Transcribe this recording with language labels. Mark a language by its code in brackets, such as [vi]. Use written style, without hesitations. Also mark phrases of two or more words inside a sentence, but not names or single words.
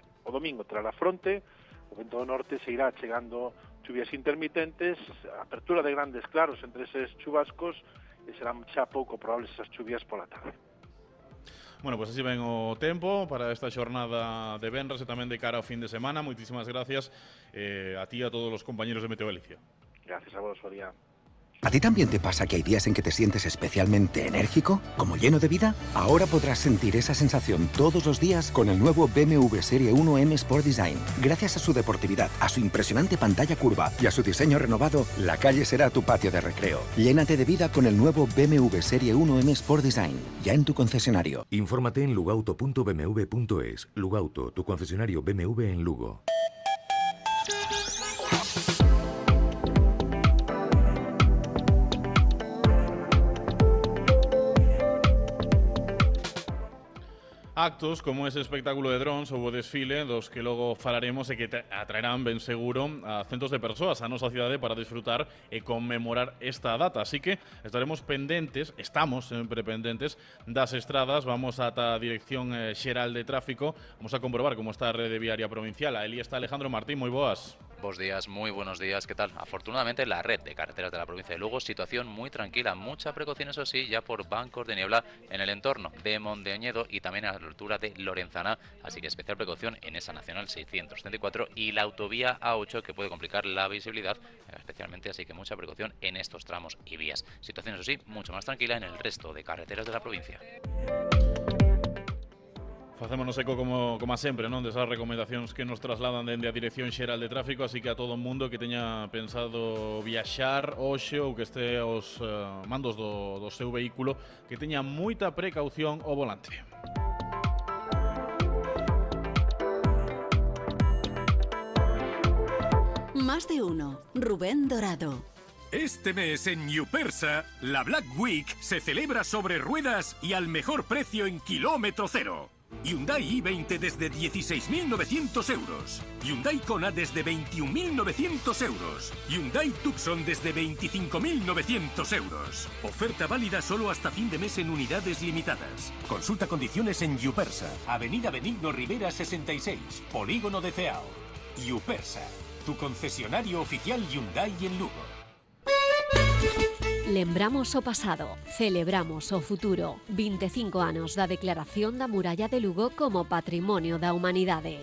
[gl] O domingo tras a fronte, o vento do norte se irá chegando chuvias intermitentes, apertura de grandes claros entre eses chubascos, e serán xa pouco probables esas chuvias pola tarde. [es] Bueno, pues [gl] así ven o tempo para esta xornada de venres e tamén de cara ao fin de semana. Moitísimas gracias a ti e a todos os compañeros de Meteo Galicia. Gracias a vos, Faría. [es] ¿A ti también te pasa que hay días en que te sientes especialmente enérgico, como lleno de vida? Ahora podrás sentir esa sensación todos los días con el nuevo BMW Serie 1 M Sport Design. Gracias a su deportividad, a su impresionante pantalla curva y a su diseño renovado, la calle será tu patio de recreo. Llénate de vida con el nuevo BMW Serie 1 M Sport Design, ya en tu concesionario. Infórmate en lugauto.bmw.es. Lugauto, tu concesionario BMW en Lugo. [gl] Actos como ese espectáculo de drones ou o desfile dos que logo falaremos e que atraerán ben seguro a centos de persoas a nosa cidade para disfrutar e conmemorar esta data. Así que estamos sempre pendentes das estradas. Vamos ata a Dirección Xeral de Tráfico. Vamos a comprobar como está a rede viaria provincial. Aí está Alejandro Martín, moi boas. Bos días, [es] muy buenos días, ¿qué tal? Afortunadamente la red de carreteras de la provincia de Lugo, situación muy tranquila, mucha precaución eso sí, ya por bancos de niebla en el entorno de Mondeoñedo y también a la altura de Lorenzana, así que especial precaución en esa Nacional 634 y la autovía A8 que puede complicar la visibilidad especialmente, así que mucha precaución en estos tramos y vías. Situación eso sí, mucho más tranquila en el resto de carreteras de la provincia. [gl] Facémonos eco como a sempre, non, desas recomendacións que nos trasladan dende a Dirección Xeral de Tráfico, así que a todo o mundo que teña pensado viaxar hoxe ou que este aos mandos do seu vehículo, que teña moita precaución ao volante. [es] Más de uno. Rubén Dorado. Este mes en Newpersa, la Black Week se celebra sobre ruedas y al mejor precio en kilómetro cero. Hyundai i20 desde 16.900 euros. Hyundai Kona desde 21.900 euros. Hyundai Tucson desde 25.900 euros. Oferta válida solo hasta fin de mes en unidades limitadas. Consulta condiciones en Newpersa, Avenida Benigno Rivera 66, Polígono de Ceao. Newpersa, tu concesionario oficial Hyundai en Lugo. [gl] Lembramos o pasado, celebramos o futuro. 25 anos da declaración da Muralla de Lugo como Patrimonio da Humanidade.